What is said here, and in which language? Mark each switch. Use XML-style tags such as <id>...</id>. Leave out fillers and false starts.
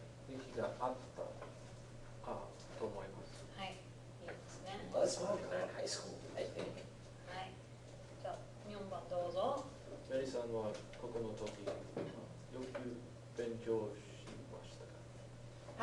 <ja>人気があったと思います。はい、いいですね。</ja> <en>Was popular in high school, I think.</en> <ja>はい。じゃあ4番どうぞ。メリーさんは高校の時よく勉強しましたか？</ja>